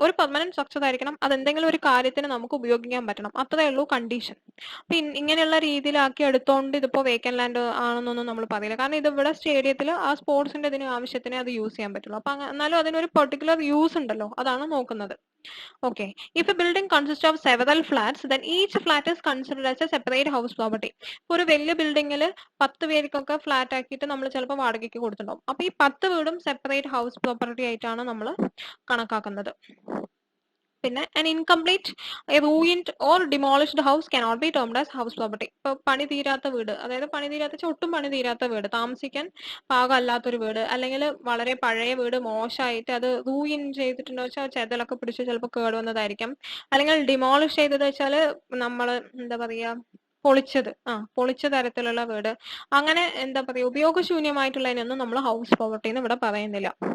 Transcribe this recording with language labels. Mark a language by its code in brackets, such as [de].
[ml] ഒരു permanent structure ആയിരിക്കണം, അത് എന്തെങ്കിലും ഒരു കാര്യത്തിന് നമുക്ക് ഉപയോഗിക്കാൻ പറ്റണം, അത്രേ ഉള്ളൂ കണ്ടീഷൻ. അപ്പൊ ഇങ്ങനെയുള്ള രീതിയിലാക്കി എടുത്തോണ്ട് ഇതിപ്പോ വേക്കന്റ് ലാൻഡ് ആണെന്നൊന്നും നമ്മൾ പറയില്ല. കാരണം ഇത് ഇവിടെ സ്റ്റേഡിയത്തിൽ ആ സ്പോർട്സിന്റെ ഇതിന് ആവശ്യത്തിന് അത് യൂസ് ചെയ്യാൻ പറ്റുള്ളൂ. അപ്പൊ എന്നാലും അതിനൊരു പെർട്ടിക്കുലർ യൂസ് ഉണ്ടല്ലോ, അതാണ് നോക്കുന്നത്. [en] Okay. If a building consists of several flats, then each flat is considered as a separate house property. [ml] ഒരു വലിയ ബിൽഡിങ്ങിൽ 10 പേർക്കൊക്കെ ഫ്ലാറ്റ് ആക്കിയിട്ട് നമ്മൾ ചിലപ്പോൾ വാടകയ്ക്ക് കൊടുത്തിട്ടുണ്ടാവും. അപ്പൊ ഈ 10 വീടും സെപ്പറേറ്റ് ഹൗസ് പ്രോപ്പർട്ടി ആയിട്ടാണ് നമ്മൾ കണക്കാക്കുന്നത്. [en] പിന്നെ an incomplete, a ruined or demolished house cannot be termed as house property. [ml] ഇപ്പൊ പണി തീരാത്ത വീട്, അതായത് പണി തീരാത്ത ഒട്ടും പണി തീരാത്ത വീട്, താമസിക്കാൻ പാകമല്ലാത്തൊരു വീട്, അല്ലെങ്കിൽ വളരെ പഴയ വീട് മോശമായിട്ട് അത് റൂയിൻ ചെയ്തിട്ടുണ്ടോ വെച്ചാൽ ചെതലൊക്കെ പിടിച്ച് ചിലപ്പോൾ കേടുവന്നതായിരിക്കാം. അല്ലെങ്കിൽ ഡിമോളിഷ് ചെയ്തത് വെച്ചാൽ നമ്മൾ എന്താ പറയാ പൊളിച്ച തരത്തിലുള്ള വീട്, അങ്ങനെ എന്താ പറയാ ഉപയോഗശൂന്യമായിട്ടുള്ളതിനൊന്നും നമ്മൾ ഹൗസ് പ്രോപ്പർട്ടി എന്ന് ഇവിടെ പറയുന്നില്ല.